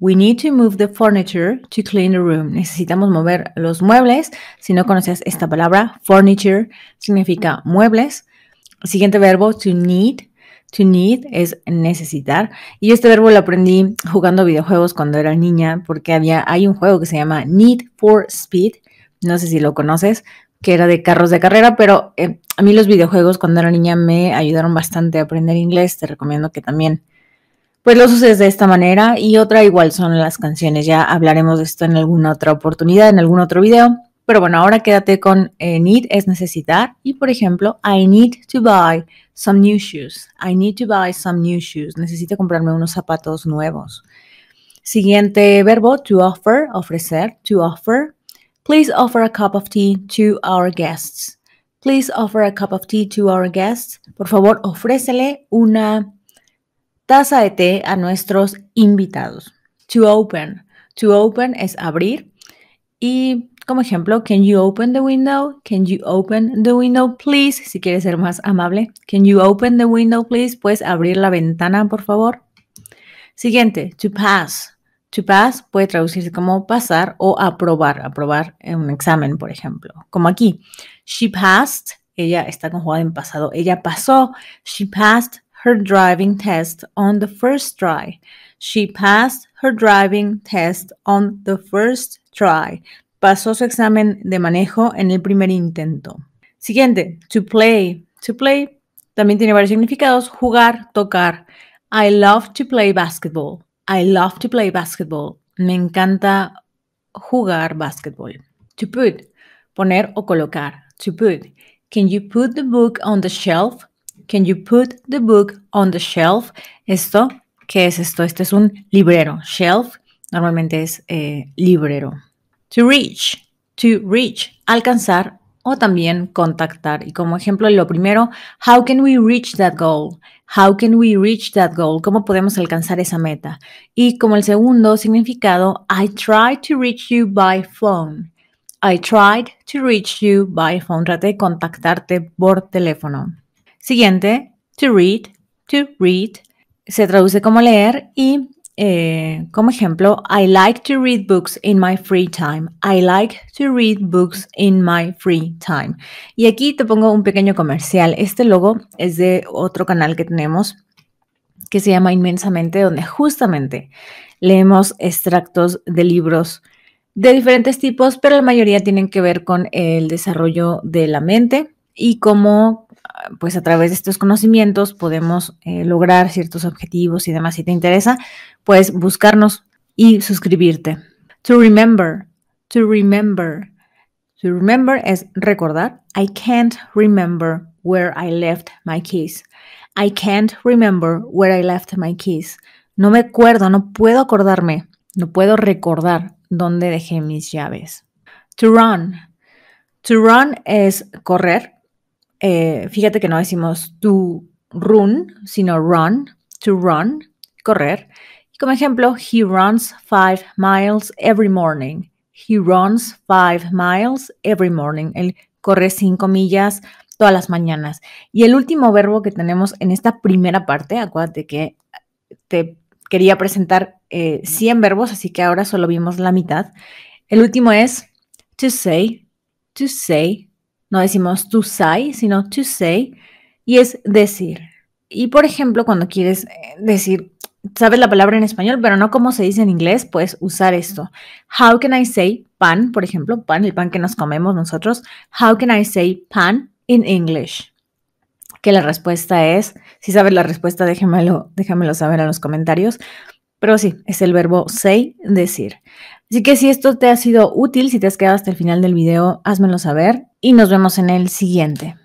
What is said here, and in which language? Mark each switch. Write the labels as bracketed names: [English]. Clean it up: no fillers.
[English] We need to move the furniture to clean the room. [Spanish] Necesitamos mover los muebles. Si no conoces esta palabra, furniture significa muebles. Siguiente verbo, to need. To need es necesitar. Y este verbo lo aprendí jugando videojuegos cuando era niña porque hay un juego que se llama Need for Speed. No sé si lo conoces, que era de carros de carrera, pero a mí los videojuegos cuando era niña me ayudaron bastante a aprender inglés. Te recomiendo que también pues los uses de esta manera. Y otra igual son las canciones. Ya hablaremos de esto en alguna otra oportunidad, en algún otro video. Pero bueno, ahora quédate con need, es necesitar. Y por ejemplo, [English] I need to buy some new shoes. I need to buy some new shoes. [Spanish] Necesito comprarme unos zapatos nuevos. Siguiente verbo, to offer, ofrecer, to offer. [English] Please offer a cup of tea to our guests. Please offer a cup of tea to our guests. [Spanish] Por favor, ofrécele una taza de té a nuestros invitados. [English] To open. To open [Spanish] es abrir. Y como ejemplo, [English] can you open the window? Can you open the window, please? [Spanish] Si quieres ser más amable. [English] Can you open the window, please? [Spanish] ¿Puedes abrir la ventana, por favor? Siguiente, to pass. To pass puede traducirse como pasar o aprobar. Aprobar en un examen, por ejemplo. Como aquí. [English] She passed. [Spanish] Ella está conjugada en pasado. Ella pasó. [English] She passed her driving test on the first try. She passed her driving test on the first try. [Spanish] Pasó su examen de manejo en el primer intento. Siguiente, to play. To play también tiene varios significados. Jugar, tocar. [English] I love to play basketball. I love to play basketball. [Spanish] Me encanta jugar basketball. To put, poner o colocar. To put. [English] Can you put the book on the shelf? Can you put the book on the shelf? [Spanish] Esto, ¿qué es esto? Este es un librero. Shelf normalmente es librero. To reach. To reach. Alcanzar o también contactar. Y como ejemplo, lo primero, [English] how can we reach that goal? How can we reach that goal? [Spanish] ¿Cómo podemos alcanzar esa meta? Y como el segundo significado, [English] I tried to reach you by phone. I tried to reach you by phone. [Spanish] Traté de contactarte por teléfono. Siguiente, to read. To read se traduce como leer y como ejemplo, [English] I like to read books in my free time. I like to read books in my free time. [Spanish] Y aquí te pongo un pequeño comercial. Este logo es de otro canal que tenemos que se llama Inmensamente, donde justamente leemos extractos de libros de diferentes tipos, pero la mayoría tienen que ver con el desarrollo de la mente y cómo pues a través de estos conocimientos podemos lograr ciertos objetivos y demás. Si te interesa, puedes buscarnos y suscribirte. To remember. To remember. To remember es recordar. [English] I can't remember where I left my keys. I can't remember where I left my keys. [Spanish] No me acuerdo, no puedo acordarme, no puedo recordar dónde dejé mis llaves. To run. To run es correr. Fíjate que no decimos to run, sino run, to run, correr. Y como ejemplo, [English] he runs 5 miles every morning. He runs 5 miles every morning. [Spanish] Él corre 5 millas todas las mañanas. Y el último verbo que tenemos en esta primera parte, acuérdate que te quería presentar 100 verbos, así que ahora solo vimos la mitad. El último es to say, to say. No decimos to say, sino to say, y es decir. Y por ejemplo, cuando quieres decir, sabes la palabra en español, pero no como se dice en inglés, puedes usar esto. [English] How can I say [Spanish] pan, por ejemplo, pan, el pan que nos comemos nosotros. [English] How can I say pan in English? [Spanish] Que la respuesta es, si sabes la respuesta, déjamelo saber en los comentarios. Pero sí, es el verbo say, decir. Así que si esto te ha sido útil, si te has quedado hasta el final del video, házmelo saber y nos vemos en el siguiente.